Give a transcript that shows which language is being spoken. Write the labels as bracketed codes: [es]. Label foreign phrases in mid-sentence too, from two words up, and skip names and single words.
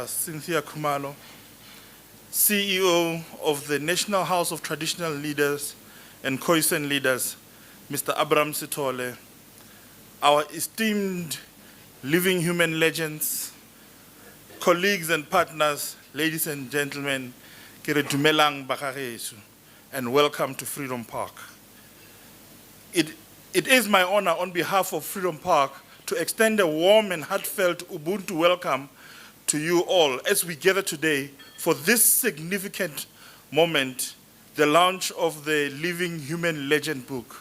[en] Cynthia Khumalo, CEO of the National House of Traditional Leaders and Khoisan Leaders, Mr. Abram Sithole, our esteemed living human legends, colleagues and partners, ladies and gentlemen, [tn] ke re dumelang bagageso, [en] and welcome to Freedom Park. It is my honor on behalf of Freedom Park to extend a warm and heartfelt Ubuntu welcome to you all as we gather today for this significant moment, the launch of the Living Human Legend book.